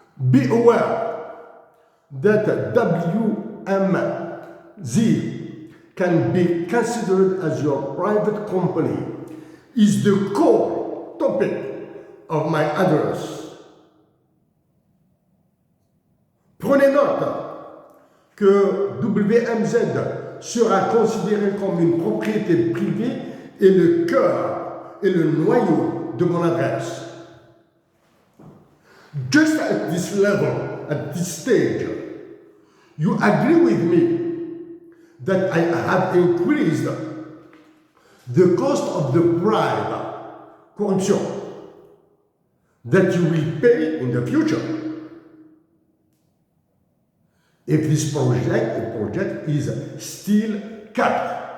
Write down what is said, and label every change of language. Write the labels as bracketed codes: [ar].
[en] Be aware that WMZ can be considered as your private company is the core topic of my address. [fr] Prenez note que WMZ sera considéré comme une propriété privée et le cœur et le noyau de mon adresse. [en] Just at this level, at this stage, you agree with me that I have increased the cost of the bribe, corruption, that you will pay in the future if this project is still capped.